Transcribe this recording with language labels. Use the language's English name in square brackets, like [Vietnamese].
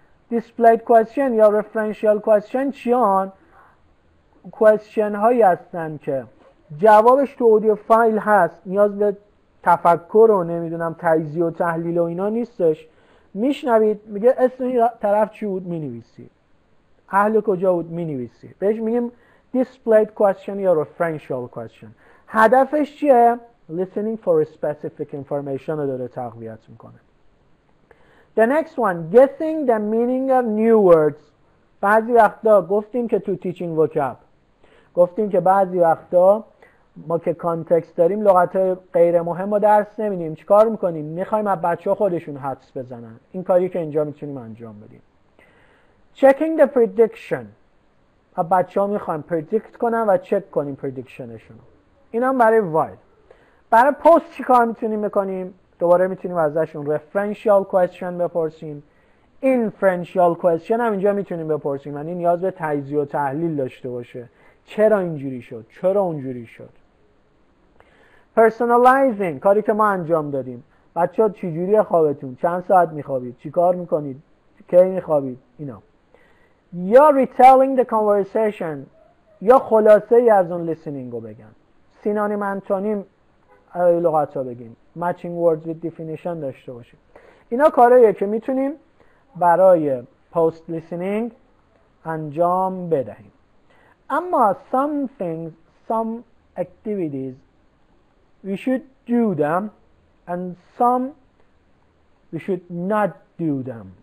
[Persian] displayed question یا referential question چیان؟ question هایی هستن که جوابش تو اودیو فایل هست، نیاز به تفکر و نمیدونم تجزیه و تحلیل و اینا نیستش، میشنوید میگه اسم این طرف چی بود مینویسی، اهل کجا بود مینویسی. بهش میگیم displayed question یا referential question. هدفش چیه؟ listening for specific information رو داره تقویت میکنه. [English] The next one, guessing the meaning of new words. [Persian] بعضی وقتا گفتیم که تو teaching vocab گفتیم که بعضی وقتا ما که کانتکست داریم لغت غیر مهم رو درس نمیدیم. چیکار میکنیم؟ میخوایم از بچه‌ها خودشون حدس بزنن. این کاری که اینجا میتونیم انجام بدیم. [English] checking the prediction. [Persian] از بچه‌ها میخوایم پردیکت کنن و چک کنیم پردیکشنشون. این هم برای وایل. برای پست چیکار میتونیم بکنیم؟ دوباره میتونیم ازشون referential question بپرسیم. inferential question هم اینجا میتونیم بپرسیم، یعنی نیاز به تجزیه و تحلیل داشته باشه. چرا اینجوری شد؟ چرا اونجوری شد؟ personalizing، کاری که ما انجام دادیم. بچه‌ها چجوری خوابتون؟ چند ساعت میخوابید؟ چیکار میکنید؟ کی میخوابید؟ اینا. یا retelling the conversation، یا خلاصه ای از اون listening رو بگن. سینونیم انتونیم لغت ها بگیم. [English] matching words with definition داشته باشیم. [Persian] اینا کارهاییه که میتونیم برای post listening انجام بدهیم. [English] اما some things, some activities we should do them and some we should not do them.